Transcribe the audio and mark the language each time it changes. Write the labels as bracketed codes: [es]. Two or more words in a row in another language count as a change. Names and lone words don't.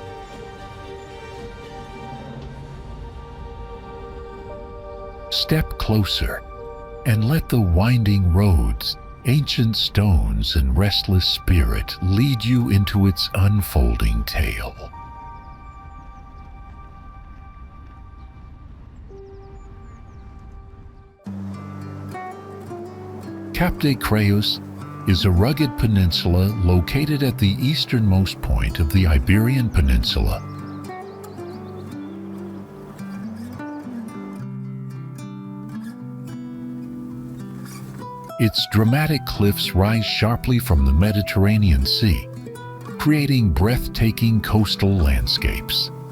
[en] Step closer and let the winding roads, ancient stones, and restless spirit lead you into its unfolding tale. Cap de Creus is a rugged peninsula located at the easternmost point of the Iberian Peninsula. Its dramatic cliffs rise sharply from the Mediterranean Sea, creating breathtaking coastal landscapes.